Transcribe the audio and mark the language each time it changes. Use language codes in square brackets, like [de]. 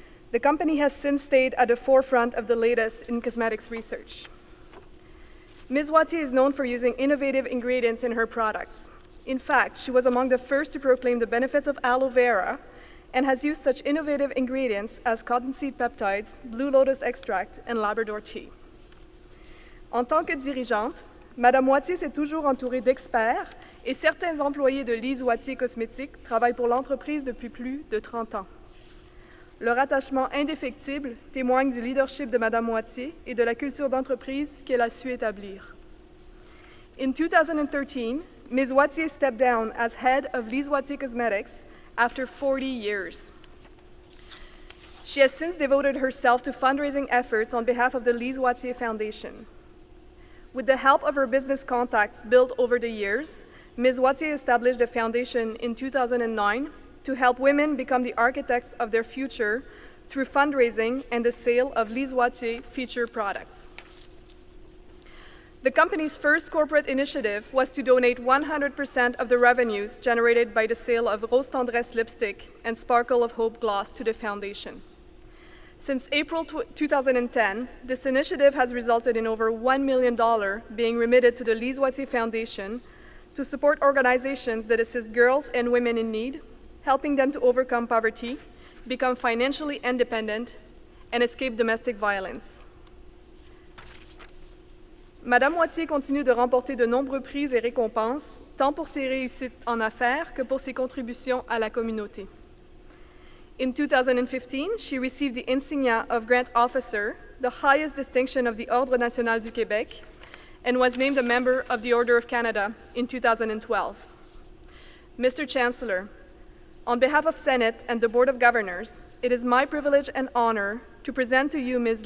[en] The company has since stayed at the forefront of the latest in cosmetics research. Ms. Wattier is known for using innovative ingredients in her products. In fact, she was among the first to proclaim the benefits of aloe vera and has used such innovative ingredients as cottonseed peptides, blue lotus extract, and Labrador tea. [fr] En tant que dirigeante, Madame Wattier s'est toujours entourée d'experts et certains employés de Lise Wattier Cosmétiques travaillent pour l'entreprise depuis plus de 30 ans. Leur attachement indéfectible témoigne du leadership de Madame Wattier et de la culture d'entreprise qu'elle a su établir. [en] In 2013, Ms. Wattier stepped down as head of Lise Wattier Cosmetics after 40 years. She has since devoted herself to fundraising efforts on behalf of the Lise Wattier Foundation. With the help of her business contacts built over the years, Ms. Wattier established a foundation in 2009 to help women become the architects of their future through fundraising and the sale of Lise Wattier featured products. The company's first corporate initiative was to donate 100% of the revenues generated by the sale of Rose Tendresse lipstick and Sparkle of Hope gloss to the foundation. Since April 2010, this initiative has resulted in over $1 million being remitted to the Lise Wattier Foundation to support organizations that assist girls and women in need, helping them to overcome poverty, become financially independent, and escape domestic violence. [fr] Madame Wattier continue de remporter de nombreux prix et récompenses, tant pour ses réussites en affaires que pour ses contributions à la communauté. [en] In 2015, she received the insignia of Grant Officer, the highest distinction of the Ordre National du Québec, and was named a member of the Order of Canada in 2012. Mr. Chancellor, on behalf of Senate and the Board of Governors, it is my privilege and honor to present to you Ms.